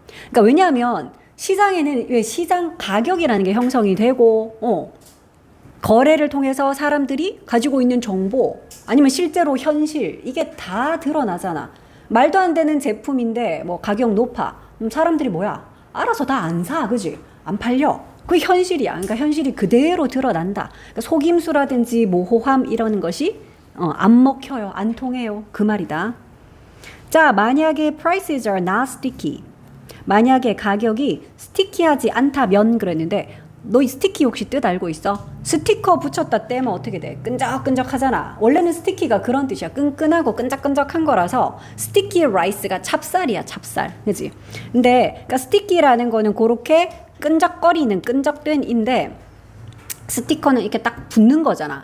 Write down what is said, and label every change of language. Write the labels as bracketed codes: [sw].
[ko] 그러니까 왜냐하면 시장에는 왜 시장 가격이라는 게 형성이 되고 거래를 통해서 사람들이 가지고 있는 정보 아니면 실제로 현실 이게 다 드러나잖아. 말도 안 되는 제품인데 뭐 가격 높아. 사람들이 뭐야? 알아서 다 안 사, 그지? 안 팔려. 그게 현실이야. 그러니까 현실이 그대로 드러난다. 그러니까 속임수라든지 모호함 이러는 것이 안 먹혀요. 안 통해요. 그 말이다. [en] 자, 만약에 prices are not sticky. [ko] 만약에 가격이 스티키하지 않다면 그랬는데 너 이 스티키 혹시 뜻 알고 있어? 스티커 붙였다 떼면 어떻게 돼? 끈적끈적 하잖아. 원래는 스티키가 그런 뜻이야. 끈끈하고 끈적끈적한 거라서 스티키 라이스가 찹쌀이야, 찹쌀. 그지? 근데 그러니까 스티키라는 거는 그렇게 끈적거리는 끈적된인데 스티커는 이렇게 딱 붙는 거잖아.